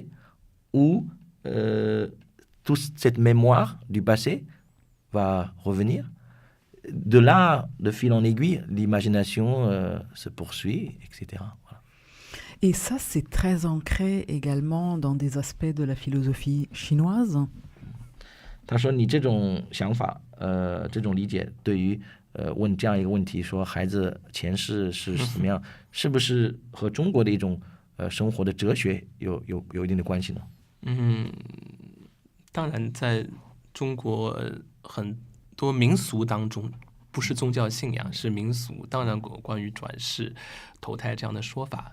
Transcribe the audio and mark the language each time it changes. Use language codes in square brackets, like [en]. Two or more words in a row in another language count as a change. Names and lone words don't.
[fr] Ou toute cette mémoire du passé va revenir. De là, de fil en aiguille, l'imagination se poursuit, etc. Voilà. Et ça, c'est très ancré également dans des aspects de la philosophie chinoise. [zh] 他说：“你这种想法，这种理解，对于问这样一个问题，说孩子前世是怎么样，是不是和中国的一种生活的哲学有一定的关系呢？” 当然，在中国很多民俗当中，不是宗教信仰，是民俗，当然有关于转世、投胎这样的说法。